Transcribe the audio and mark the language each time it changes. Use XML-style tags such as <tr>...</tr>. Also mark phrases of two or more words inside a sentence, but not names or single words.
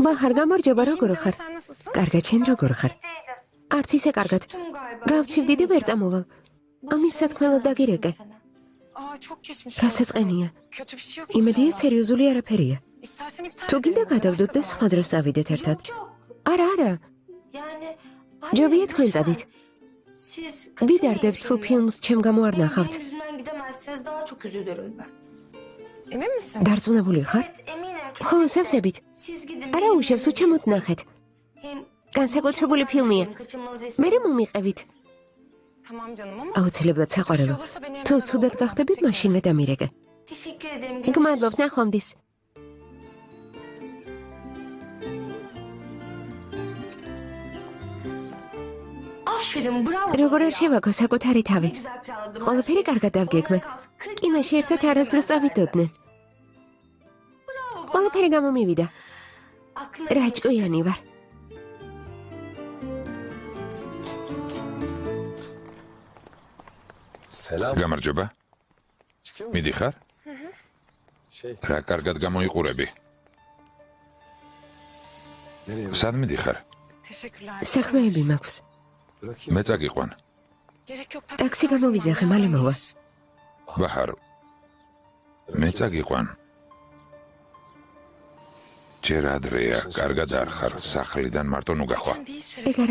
<ka>ბაჰარ გამარჯობა,</ka> <tr>İyiyim</tr> <ka>როგორ</ka> <tr>canım,</tr> <ka>ხარ?</ka> <tr>sen nasılsın?</tr> <ka>კარგად, შენ როგორ ხარ? არც ისე კარგად.</ka> <tr>Tüm galiba.</tr> <ka>გავცივდი და ვერ წამოვალ. ამის სათქმელად დაგირეკე.</ka> <tr>Aa, çok geçmiş</tr> <ka>რასაწყენია?</ka> <tr>Kötü bir şey yok</tr> <ka>იმედია</ka> <tr>inşallah.</tr> <ka>სერიოზული არაფერია.</ka> <tr>İstersen iptal</tr> <ka>თუ გინდა</ka> <tr>edelim.</tr> <ka>გადავდოთ და</ka> <tr>Başka</tr> <ka>სხვა</ka> <tr>zaman</tr> <ka>დროს წავიდეთ ერთად.</ka> <tr>Yok yok.</tr> <ka>არა, არა.</ka> <tr>Yani...</tr> <ka>ჯობია</ka> <tr>Anne,</tr> <ka>თქვენ</ka> <tr>lütfen.</tr> <ka>წადით.</ka> <tr>Siz</tr> <ka>ვიდარდებთ თუ ფილმს ჩემ გამო არ</ka> <tr>Benim</tr> <ka>ნახავთ.</ka> <tr>yüzümden gidemezseniz daha çok üzülürüm ben. Emin misin?</tr> <ka>დარწმუნებული ხარ?</ka> <tr>Eminim ki.</tr> <ka>ხო, სავსებით.</ka> <tr>Siz gidin.</tr> <ka>არა უშევს, უჩემოთ ნახეთ.</ka> <tr>Hem</tr> <ka>განსაკუთრებული ფილმია.</ka> <tr>kaçırmanızı</tr> <ka>მე</ka> <tr>istedim.</tr> <ka>მომიყევით.</ka> <tr>Tamam canım ama</tr> <ka>აუცილებლად საყვარელო. თუ ცუდად გახდებით, მაშინვე დამირეკე.</ka> <tr>Teşekkür ederim.</tr> <ka>გმადლობ, ნახვამდის.</ka> <tr>Aferin, bravo.</tr> <ka>როგორ არ</ka> <tr>ya.</tr> <ka>შევაქო საკუთარი</ka> <tr>Ne</tr> <ka>თავი.</ka> <tr>güzel planladım.</tr> <ka>ყველაფერი კარგად დავგეგმე. კინოში ერთად არასდროს წავიდოდნენ. ყველაფერი გამომივიდა. რა ჭკვიანი ვარ.</ka> <tr>Selam.</tr> <ka>გამარჯობა.</ka> <tr>Çıkıyor musun?</tr> <ka>მიდიხარ? რა კარგად გამოიყურები.</ka> <tr>Nereye?</tr> <ka>სად მიდიხარ?</ka> <tr>Teşekkürler.</tr> <ka>საქმეები მაქვს.</ka> <tr>Bırakayım.</tr> <ka>მე წაგიყვან.</ka> <tr>Gerek yok.</tr> <ka>ტაქსი გამოვიძახე, მალე მოვა. ბაჰარ, მე წაგიყვან. ჯერ ადრეა, კარგად არ ხარ, სახლიდან მარტო ნუ გახვა.</ka> <tr>Sen değil</tr> <ka>ეგ</ka> <tr>şerefine</tr>